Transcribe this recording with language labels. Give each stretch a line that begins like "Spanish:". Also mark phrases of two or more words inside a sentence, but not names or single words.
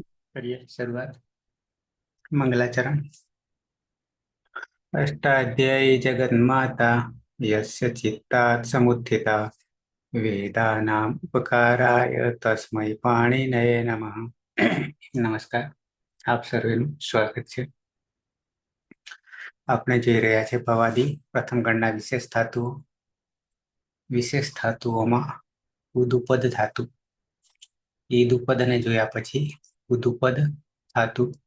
Hindi: करिए शुरुआत। मंगलाचरण।
Sanskrit: अष्टाध्यायी जगन्माता यस्य चित्तात् समुत्थिता वेदानाम् उपकाराय तस्मै पाणिनये नमः।
Gujarati: નમસ્કાર, આપ સર્વેનું સ્વાગત છે. આપણે જોઈ રહ્યા છે ભવાદી પ્રથમ ગણના વિશેષ ધાતુઓમાં ઉદુપદ ધાતુ. ઈદુપદને જોયા પછી ઉદુપદ ધાતુ.